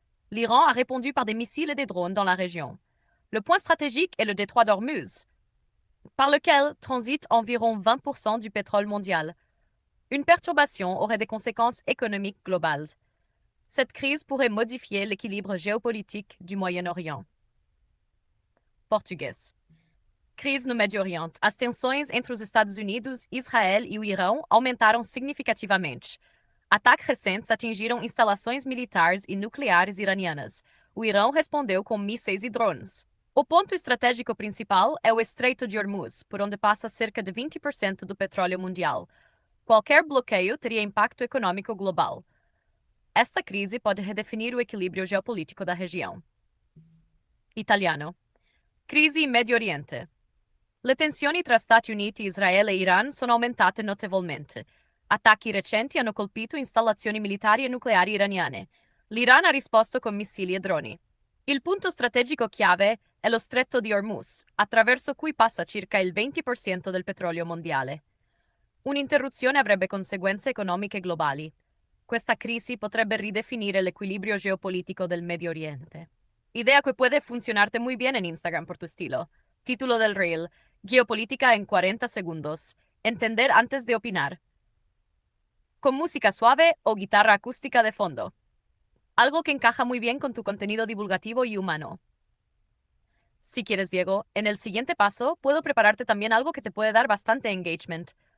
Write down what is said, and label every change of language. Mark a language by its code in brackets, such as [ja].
[fr] L'Iran a répondu par des missiles et des drones dans la région. Le point stratégique est le détroit d'Ormuz, par lequel transite environ 20% du pétrole mondial. Une perturbation aurait des conséquences économiques globales. Cette crise pourrait modifier l'équilibre géopolitique du Moyen-Orient. [pt] Português. Crise no Médio Oriente. As tensões entre os Estados Unidos, Israel e o Irão aumentaram significativamente. Ataques recentes atingiram instalações militares e nucleares iranianas. O Irão respondeu com mísseis e drones. O ponto estratégico principal é o Estreito de Hormuz, por onde passa cerca de 20% do petróleo mundial. Qualquer bloqueio teria impacto econômico global. Esta crise pode redefinir o equilíbrio geopolítico da região. [it] Italiano. Crisi in Medio Oriente. Le tensioni tra Stati Uniti, Israele e Iran sono aumentate notevolmente. Attacchi recenti hanno colpito installazioni militari e nucleari iraniane. L'Iran ha risposto con missili e droni. Il punto strategico chiave è lo Stretto di Hormuz, attraverso cui passa circa il 20% del petrolio mondiale. Un'interruzione avrebbe conseguenze economiche globali. Questa crisi potrebbe ridefinire l'equilibrio geopolítico del Medio Oriente. [es] Idea que puede funcionarte muy bien en Instagram por tu estilo. Título del reel: Geopolítica en 40 segundos. Entender antes de opinar. Con música suave o guitarra acústica de fondo. Algo que encaja muy bien con tu contenido divulgativo y humano. Si quieres, Diego, en el siguiente paso puedo prepararte también algo que te puede dar bastante engagement.